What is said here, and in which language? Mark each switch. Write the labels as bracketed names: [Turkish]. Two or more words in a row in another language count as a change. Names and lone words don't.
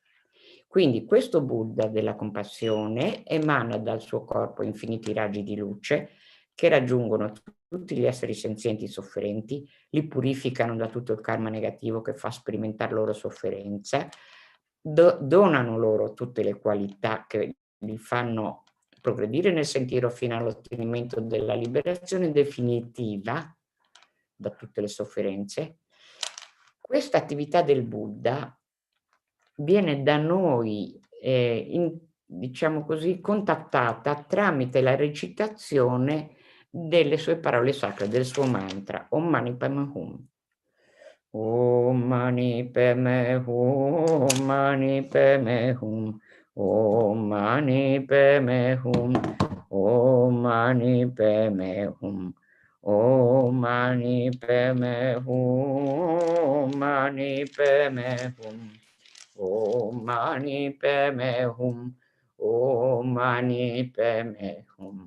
[Italian] Quindi questo Buddha della compassione emana dal suo corpo infiniti raggi di luce che raggiungono tutti gli esseri senzienti sofferenti, li purificano da tutto il karma negativo che fa sperimentare loro sofferenza, donano loro tutte le qualità che li fanno progredire nel sentiero fino all'ottenimento della liberazione definitiva da tutte le sofferenze. Questa attività del Buddha viene da noi, diciamo così, contattata tramite la recitazione delle sue parole sacre, del suo mantra, [Sanskrit] Om Mani Padme Hum. Om Mani Padme Hum, Om Mani Padme Hum, Om Mani Padme Hum, Om Mani Padme Hum, Om Mani Padme Hum, Om Mani Padme Hum, Om Mani Padme Hum, Om Mani Padme Hum.